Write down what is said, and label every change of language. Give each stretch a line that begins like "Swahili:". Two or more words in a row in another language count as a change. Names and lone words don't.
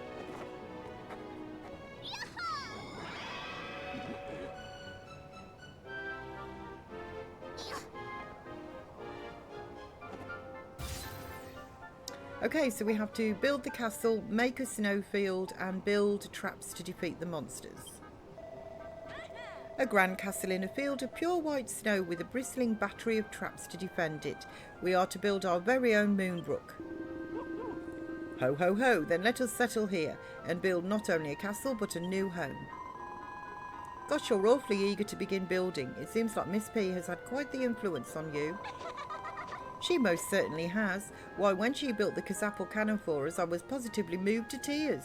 English: Okay, so we have to build the castle, make a snowfield, and build traps to defeat the monsters. A grand castle in a field of pure white snow with a bristling battery of traps to defend it. We are to build our very own Moonbrook. Ho, ho, ho, then let us settle here and build not only a castle but a new home. Gosh, you're awfully eager to begin building. It seems like Miss P has had quite the influence on you. She most certainly has. Why, when she built the Kazapple cannon for us, I was positively moved to tears.